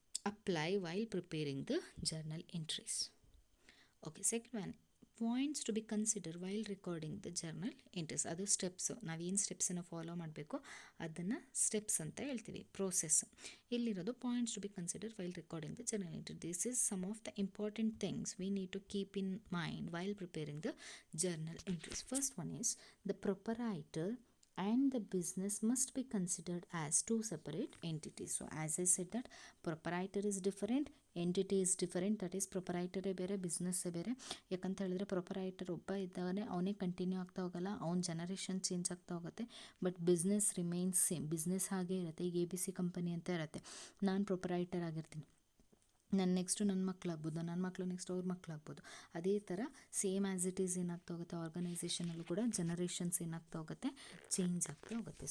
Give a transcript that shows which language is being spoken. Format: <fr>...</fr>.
<en>apply while preparing the journal entries. Okay, second one, points to be consider while recording the journal entries.</en> <kn>ಅದು steps, ನಾವೇನು ಸ್ಟೆಪ್ಸನ್ನು follow ಮಾಡಬೇಕು ಅದನ್ನು steps ಅಂತ ಹೇಳ್ತೀವಿ, process. ಇಲ್ಲಿರೋದು</kn> <en>Points to be consider while recording the journal entry. This is some of the important things we need to keep in mind while preparing the journal entries. First one is the proprietor and the business must be considered as two separate entities. So as I said that proprietor is different, entity is different, that is proprietor</en> <kn>ಬೇರೆ</kn> <en>business ಬೇರೆ.</en> <kn>ಯಾಕಂತ ಹೇಳಿದ್ರೆ ಪ್ರೊಪರೈಟರ್ ಒಬ್ಬ ಇದ್ದಾಗನೇ ಅವನೇ continue ಆಗ್ತಾ ಹೋಗಲ್ಲ, ಅವ್ನ generation change ಆಗ್ತಾ ಹೋಗುತ್ತೆ.</kn> <en>but business remains same,</en> <kn>business ಹಾಗೆ ಇರುತ್ತೆ. ಈಗ ABC ಕಂಪನಿ ಅಂತ ಇರುತ್ತೆ, ನಾನು ಪ್ರೊಪರೈಟರ್ ಆಗಿರ್ತೀನಿ, ನೆಕ್ಸ್ಟು ನನ್ನ ಮಕ್ಕಳಾಗ್ಬೋದು, ನನ್ನ ಮಕ್ಕಳು ನೆಕ್ಸ್ಟ್ ಅವ್ರ ಮಕ್ಕಳಾಗ್ಬೋದು. ಅದೇ ಥರ</kn> <en>same as it is</en> <kn>ಏನಾಗ್ತಾ ಹೋಗುತ್ತೆ, ಆರ್ಗನೈಸೇಷನಲ್ಲೂ ಕೂಡ ಜನರೇಷನ್ಸ್ ಏನಾಗ್ತಾ ಹೋಗುತ್ತೆ, ಚೇಂಜ್ ಆಗ್ತಾ ಹೋಗುತ್ತೆ.</kn>